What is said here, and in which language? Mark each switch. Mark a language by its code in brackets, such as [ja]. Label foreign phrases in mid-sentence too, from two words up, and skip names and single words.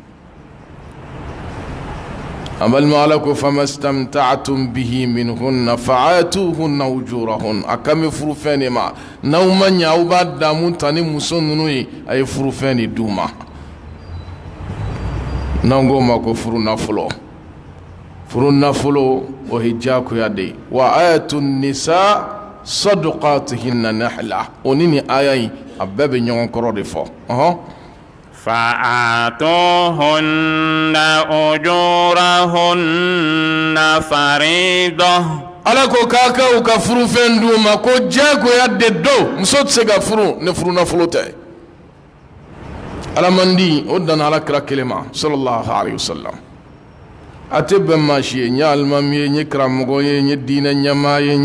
[bm] an balima ala ko [ar] فما استمتعتم به منهن فآتوهن أجورهن [bm] a kan bɛ furufɛn de ma n'aw ma ɲɛ aw b'a damu ta ni muso ninnu ye a ye furufɛn de d'u ma n'an k'o ma ko furu nafolo furu nafolo o ye diyagoya de ye wa [ar] آية النساء صدقاتهن نحلة [bm] o ni nin aya in a bɛɛ bɛ ɲɔgɔn kɔrɔ de fɔ [ar] فآتوهن أجورهن فريضة [bm] ala ko k'a ka u ka furufɛn d'u ma ko diyagoya de don muso tɛ se ka furu ni furu nafolo tɛ ala man di o danna alakira kelen ma [ar] صلى الله عليه وسلم [bm] a tɛ bɛn maa si ye n ye alimami ye n ye karamɔgɔ ye n ye diinɛ ɲɛmaa ye n